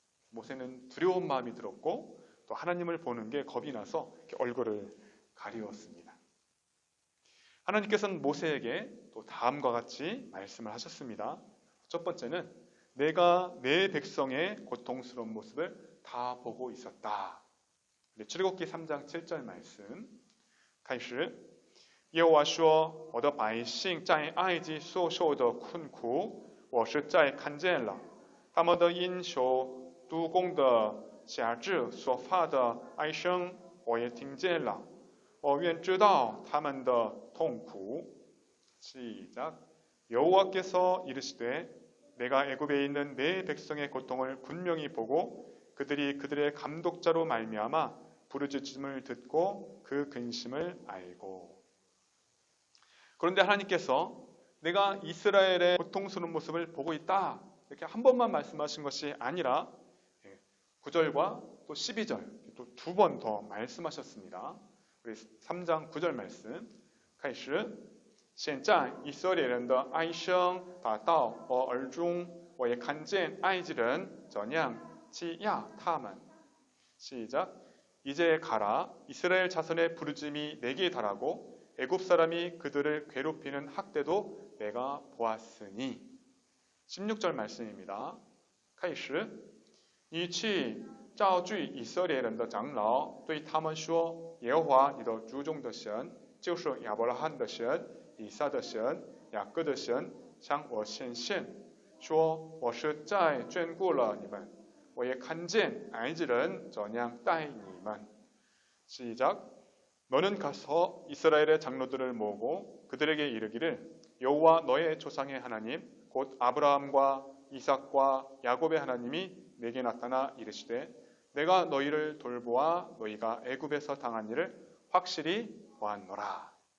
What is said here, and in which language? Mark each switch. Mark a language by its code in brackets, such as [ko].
[ko] 모세는 두려운 마음이 들었고 또 하나님을 보는 게 겁이 나서 얼굴을 가리웠습니다. 하나님께서는 모세에게 또 다음과 같이 말씀을 하셨습니다. 첫 번째는 내가 내 백성의 고통스러운 모습을 다 보고 있었다. 출애굽기 3장 7절 말씀 [zh] 开始耶和华说：“我的百姓在埃及所受的困苦，我实在看见了；他们的因受督工的辖制所发的哀声，我也听见了。我愿知道他们的痛苦。” [ko] 시작. 여호와께서 이르시되 내가 애굽에 있는 내 백성의 고통을 분명히 보고 그들이 그들의 감독자로 말미암아 부르짖음을 듣고 그 근심을 알고. 그런데 하나님께서 내가 이스라엘의 고통스러운 모습을 보고 있다 이렇게 한 번만 말씀하신 것이 아니라 9절과 또 12절 또 두 번 더 말씀하셨습니다. 우리 3장 9절 말씀 [zh] 开始现在以色列人的哀声达到我耳中我也看见埃及人怎样欺压他们 [ko] 시작 이제 가라 이스라엘 자손의 부르짖음이 내게 달하고 애굽 사람이 그들을 괴롭히는 학대도 내가 보았으니 16절 말씀입니다. [zh] 开始你去召聚以色列人的长老，对他们说：耶和华你的族中的神，就是亚伯拉罕的神、以撒的神、雅各的神，向我显现，说我是在眷顾了你们，我也看见埃及人怎样待你们。 [ko] 시작. 너는 가서 이스라엘의 장로들을 모으고 그들에게 이르기를 여호와 너의 조상의 하나님 곧 아브라함과 이삭과 야곱의 하나님이 내게 나타나 이르시되 내가 너희를 돌보아 너희가 애굽에서 당한 일을 확실히 보았노라.